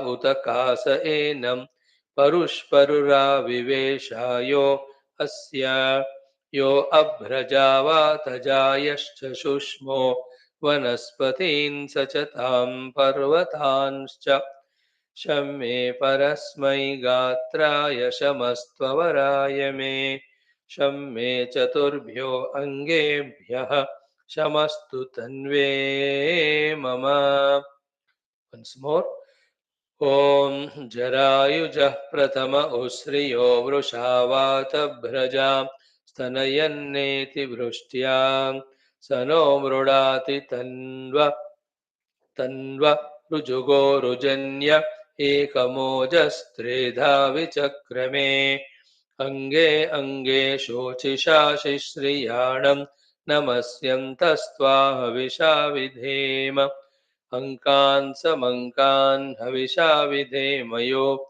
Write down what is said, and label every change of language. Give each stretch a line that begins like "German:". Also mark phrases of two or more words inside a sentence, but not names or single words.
Sanskrit: उत कास एनं परुष्परुर विवेशायो अस्य यो अभ्रजावा तजायश्च शुष्मो वनस्पतीन् सचतां पर्वतांश्च शम्मे परस्मै गात्राय शमस्त्ववराये मे शम्मे चतुर्भ्यो अङ्गेभ्यः शमस्तु तन्वे मम.
English: Once more.
Sanskrit: ओम् जरायुजः प्रथम उस्रियो वृषावातव्रजा स्तनयन्नेति वृष्ट्या स नो मृडाति तन्व रुजुगो रुजन्य एकमोजस्त्रेधा विचक्रमे अङ्गे अङ्गे शोचिषा शिश्रियाणं नमस्यन्तस्त्वा हविषा विधेम अङ्कान् समङ्कान् हविषा विधेमयो